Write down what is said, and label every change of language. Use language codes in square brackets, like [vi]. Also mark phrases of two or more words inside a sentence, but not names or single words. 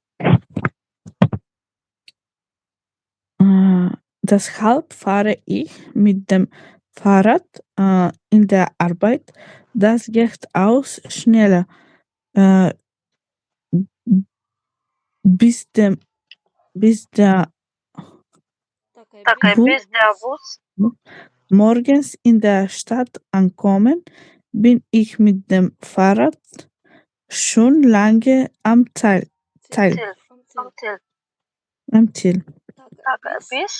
[de] Deshalb fahre ich mit dem Fahrrad in der Arbeit. Das geht auch schneller. Bis der [bg] Така е, без [de] der Bus morgens in der Stadt ankommen, bin ich mit dem Fahrrad schon lange am Ziel. Am Ziel. [bg] Така е, без.